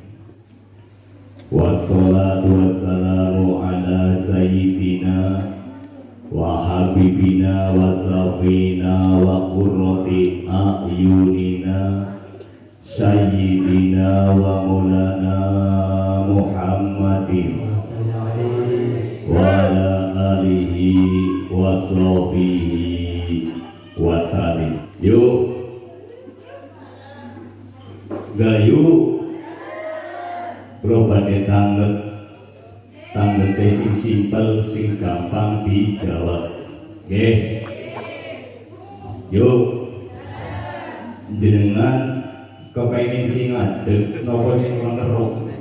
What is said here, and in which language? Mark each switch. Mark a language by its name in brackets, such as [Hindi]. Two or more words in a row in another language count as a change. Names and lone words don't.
[Arabic] والصلاة والسلام على سيدنا وحبيبنا وشفيعنا وقرة أعيننا سيدنا ومولانا محمد وعلى آله وصحبه وسلم. [Javanese] Yuk gayu berobane tanget sing simpel sing gampang dijawab. Nggih. Yuk jenengan kepengin sing adeg napa sing ngeruk?